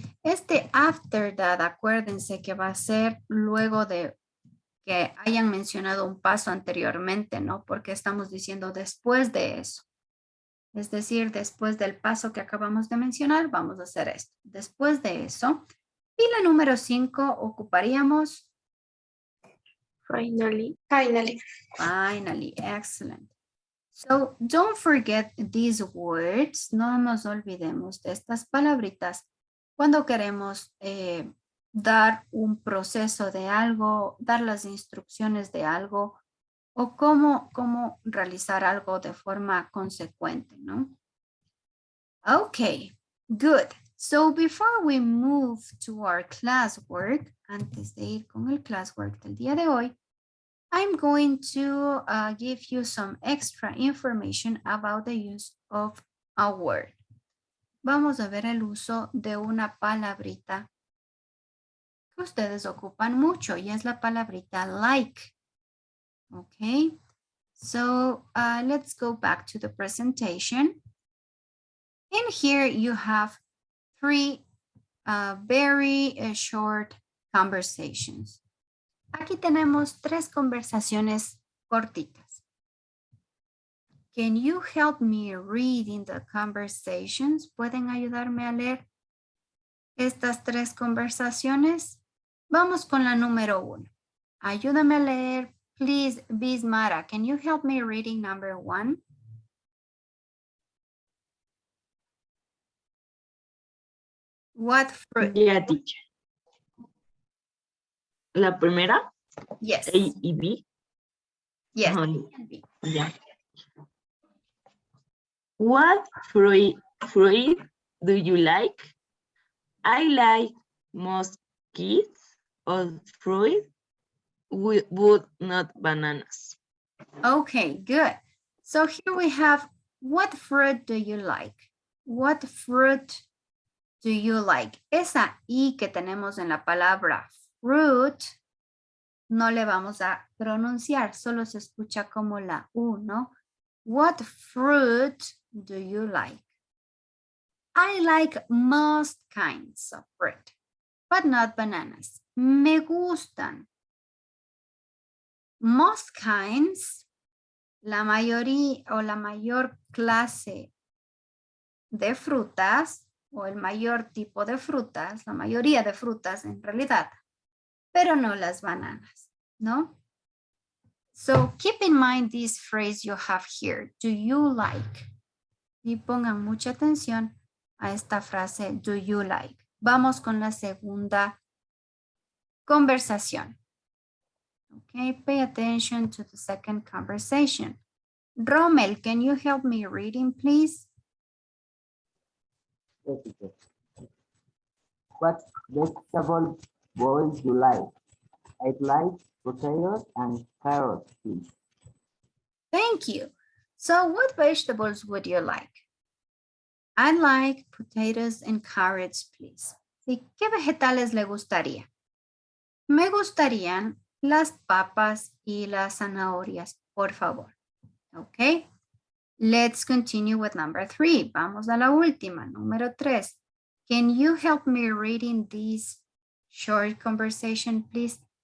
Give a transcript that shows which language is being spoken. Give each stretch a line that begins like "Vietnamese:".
Spanish: Este
English: after that,
Spanish: acuérdense que va a ser luego de que hayan mencionado un paso anteriormente, ¿no? Porque estamos diciendo después de eso. Es decir, después del paso que acabamos de mencionar, vamos a hacer esto. Después de eso, y la número 5 ocuparíamos
English: Finally. finally. Excellent. So don't forget these words.
Spanish: No nos olvidemos de estas palabritas cuando queremos dar un proceso de algo, dar las instrucciones de algo o cómo realizar algo de forma consecuente, ¿no?
English: Okay, good. So before we move to our classwork,
Spanish: antes de ir con el classwork del día de hoy,
English: I'm going to give you some extra information about the use of a word.
Spanish: Vamos a ver el uso de una palabrita que ustedes ocupan mucho y es la palabrita like.
English: Okay, so let's go back to the presentation. In here you have 3 very short conversations.
Spanish: Aquí tenemos 3 conversaciones cortitas.
English: Can you help me reading the conversations?
Spanish: ¿Pueden ayudarme a leer estas 3 conversaciones? Vamos con la número 1. Ayúdame a leer.
English: Please, Bismara, can you help me reading number 1? What fruit? Yeah, teacher.
Spanish: La primera,
English: Yes.
Spanish: A y B.
English: Yes. Yeah. What fruit do you like? I like most kids of fruit, but not bananas. Okay, good. So here we have, what fruit do you like? What fruit do you like?
Spanish: Esa I que tenemos en la palabra fruit, no le vamos a pronunciar, solo se escucha como la U, ¿no?
English: What fruit do you like? I like most kinds of fruit, but not bananas.
Spanish: Me gustan.
English: Most kinds,
Spanish: la mayoría o la mayor clase de frutas o el mayor tipo de frutas, la mayoría de frutas en realidad, pero no las bananas, ¿no?
English: So keep in mind this phrase you have here, do you like?
Spanish: Y pongan mucha atención a esta frase,
English: do you like?
Spanish: Vamos con la segunda conversación.
English: Okay, pay attention to the second conversation. Rommel, can you help me reading, please? What vegetable bowl you like? I like potatoes and carrots, please. Thank you. So what vegetables would you like? I like potatoes and carrots, please.
Spanish: ¿Y qué vegetales le gustaría? Me gustarían las papas y las zanahorias, por favor.
English: Okay. Let's continue with number 3.
Spanish: Vamos a la última, número 3.
English: Can you help me reading this short conversation, please?